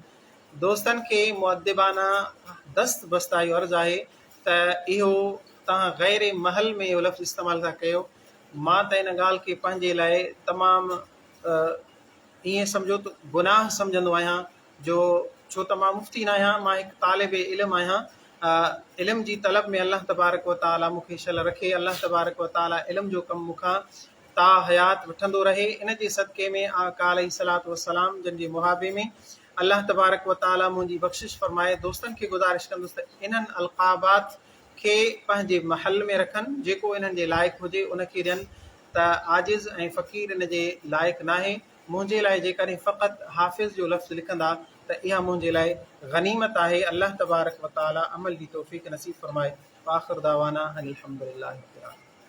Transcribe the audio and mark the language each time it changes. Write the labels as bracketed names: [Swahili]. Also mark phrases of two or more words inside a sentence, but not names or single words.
[Sindhi] दोस्तनि खे मुअद्दिबाना दस्त बस्ता इहो अर्ज़ु आहे त इहो तव्हां ग़ैर महल में इहो लफ़्ज़ इस्तेमालु था कयो। मां त इन ॻाल्हि खे पंहिंजे लाइ तमामु ईअं सम्झो त गुनाह सम्झंदो आहियां, जो छो त मां मुफ़्ती न आहियां, मां हिकु तालिब इल्मु आहियां। इल्म जी तलब में [Arabic] الله تبارك وتعالى [Sindhi] मूंखे शल रखे। [Arabic] الله تبارك وتعالى [Sindhi] इल्म जो कमु मूंखां ता हयात वठंदो रहे। इन जे सदक़े में आका [Arabic] عليه الصلاة والسلام [Sindhi] जन जे मुहाबे में [Arabic] الله تبارك وتعالى [Sindhi] मुंहिंजी बख़्शिश फ़रमाए। दोस्तनि खे गुज़ारिश कंदुसि त इन्हनि अलक़ाबात खे पंहिंजे महल में रखनि, जेको इन्हनि जे लाइक़ु हुजे उनखे ॾियनि। त आजिज़ ऐं फ़क़ीर इन जे लाइक़ु नाहे। मुंहिंजे लाइ जेकॾहिं फ़क़ति हाफ़िज़ जो लफ़्ज़ लिखंदा त इहा मुंहिंजे लाइ गनीमत आहे। [Arabic] الله تبارك وتعالى [Sindhi] अमल जी तौफ़ीक़ नसीब फ़रमाए। [Arabic] آخر دعوانا أن الحمد لله رب العالمين.